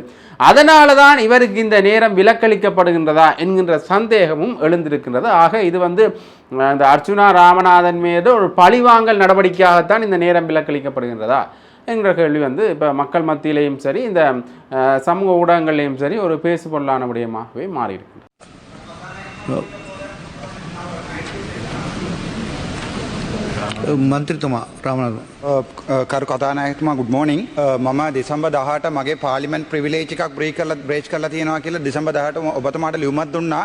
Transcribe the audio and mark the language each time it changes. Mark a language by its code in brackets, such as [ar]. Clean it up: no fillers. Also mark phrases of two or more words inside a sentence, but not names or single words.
[ta] அதனால தான் இவருக்கு இந்த நேரம் விலக்களிக்கப்படுகின்றதா என்கின்ற சந்தேகமும் எழுந்திருக்கின்றது. ஆக இது இந்த அர்ச்சுனா ராமநாதன் மீது ஒரு பழிவாங்கல் நடவடிக்கையாகத்தான் இந்த நேரம் விலக்களிக்கப்படுகின்றதா என்கிற கேள்வி இப்போ மக்கள் மத்தியிலையும் சரி, இந்த சமூக ஊடகங்கள்லையும் சரி ஒரு பேசுபொருளான விடயமாகவே மாறியிருக்கின்றது. [si] මන්ත්‍රීතුමා රාමනාදන් කරු කතානායකතුමා [en] good morning. [si] මම දෙසැම්බර් 18 මගේ පාර්ලිමේන්තු ප්‍රිවිලේජ් එකක් බ්‍රේච් කරලා තියෙනවා කියලා දෙසැම්බර් 18 ඔබතුමාට ලියුමක් දුන්නා.